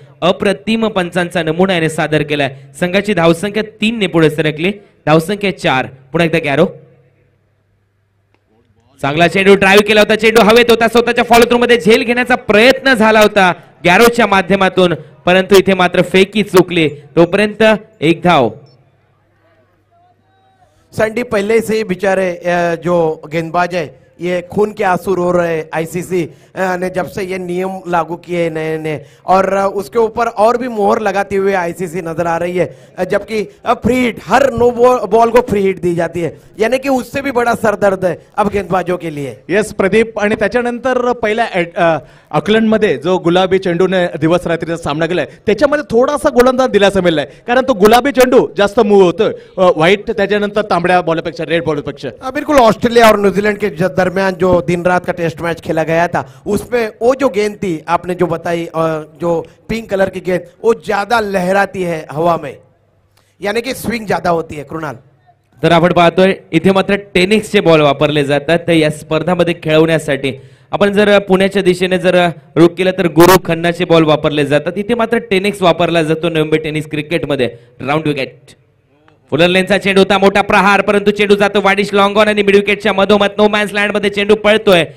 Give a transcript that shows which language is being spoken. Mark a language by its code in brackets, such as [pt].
[mr] अप्रतिम पंचांचा नमुना याने सादर केलाय. संघाची धावसंख्या 3 ने पुढे सरकली, धावसंख्या 4. पुन्हा एकदा गॅरो. चांगला चेंडू ड्राईव्ह केला होता, चेंडू हवेत होता, स्वतःच्या फॉलो थ्रू मध्ये झेल घेण्याचा प्रयत्न झाला होता गॅरोच्या माध्यमातून, परंतु इथे मात्र फेकी चुकली. तोपर्यंत एक धाव. [hi] सैंडी पहले से ही बेचारे जो गेंदबाज है ये खून के आंसू रो रहे ICC ने जब से ये नियम लागू किए नए नए, और उसके ऊपर और भी मोहर लगाती हुए ICC नजर आ रही है. जबकि फ्री हिट, हर नो बॉल को फ्री हिट दी जाती है, यानी कि उससे भी बड़ा सरदर्द है अब गेंदबाजों के लिए. [en] Yes Pradeep. [mr] आणि त्याच्यानंतर पहिल्या ऑकलंडमध्ये जो गुलाबी चेंडूने दिवस रात्रीचा सामना केलाय त्याच्यामध्ये थोडासा गोलंदाज दिलासा मिळालाय, कारण तो गुलाबी चेंडू जास्त मूव होतोय व्हाईट त्याच्यानंतर तांबड्या बॉलपेक्षा, रेड बॉलपेक्षा. [hi] बिल्कुल ऑस्ट्रेलिया और न्यूजीलैंड के दरमियान जो दिन रात का टेस्ट मैच खेला गया था उसमें वो जो गेंद थी आपने जो बताई, जो पिंक कलर की गेंद वो ज्यादा लहराती है हवा में, यानी कि स्विंग ज्यादा होती है. कृणाल, [mr] तर आपण पाहतोय इथे मात्र टेनिक्सचे बॉल वापरले जातात तर या स्पर्धामध्ये खेळवण्यासाठी. आपण जर पुण्याच्या दिशेने जर रुख केलं तर गुरु खन्नाचे बॉल वापरले जातात, इथे मात्र टेनिक्स वापरला जातो नोव्हेंबर टेनिस क्रिकेटमध्ये. Round wicket. फुलर लेनचा चेंडू होता, मोठा प्रहार, परंतु चेंडू जातो वाडिश लॉंग ऑन आणि मिड विकेटच्या मधोमध नो मॅन्स लँड मध्ये चेंडू पळतोय.